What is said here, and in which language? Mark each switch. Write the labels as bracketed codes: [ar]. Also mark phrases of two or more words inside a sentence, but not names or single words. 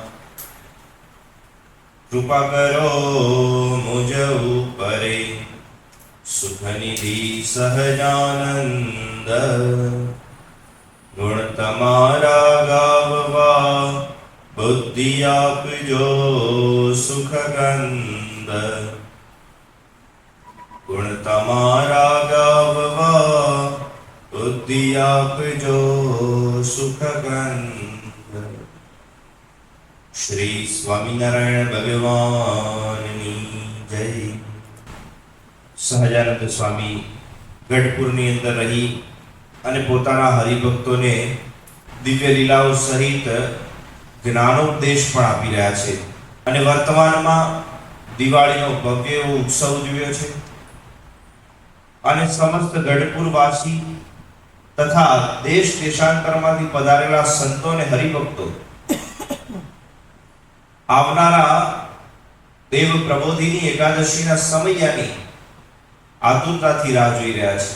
[gu] કૃપા કરો મુઝ ઊપરે સુખનિધિ સહજાનંદ ગુણ તમારા ગાવવા બુદ્ધિ આપજો સુખગંધ ગુણ તમારા ગાવવા બુદ્ધિ આપજો સુખગંધ। શ્રી સ્વામીનારાયણ ભગવાનની જય। સહજાનંદ સ્વામી ગઢપુરની અંદર રહી અને પોતાના હરિભક્તોને દિવ્ય લીલાઓ સહિત જ્ઞાનોપદેશ પણ આપી રહ્યા છે અને વર્તમાનમાં દિવાળીનો ભવ્ય એવો ઉત્સવ ઉજવ્યો છે અને સમસ્ત ગઢપુરવાસી તથા દેશ દેશાંતરમાંથી પધારેલા સંતો અને હરિભક્તો આવનારા દેવ પ્રબોધિની એકાદશીના સમયાની આતુરતાથી રાહ જોઈ રહ્યા છે।